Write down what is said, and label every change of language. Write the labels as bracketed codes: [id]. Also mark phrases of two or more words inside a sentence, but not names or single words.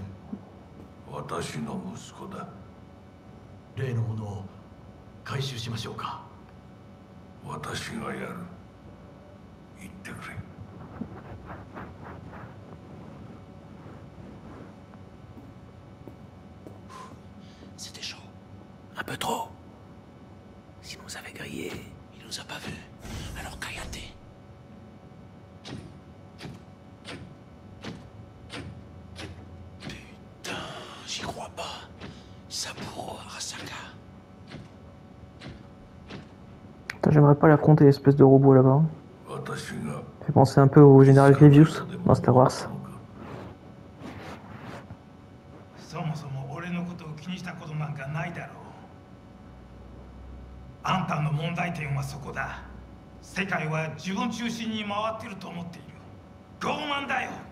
[ja] 私の息子だ。例のものを回収しましょうか。私がやる。言ってくれ。 [fr] C'était chaud. Un peu trop. S'il nous avait grillé, il nous a pas vus. Alors Kayate. Putain, j'y crois pas. Saburo Arasaka. Putain, j'aimerais pas l'affronter, espèce de robot là-bas. Fait penser un peu au General Grievous dans Star Wars. [ja] そもそも俺のことを気にしたことなんかないだろう。あんたの問題点はそこだ。世界は自分中心に回ってると思っている。傲慢だよ。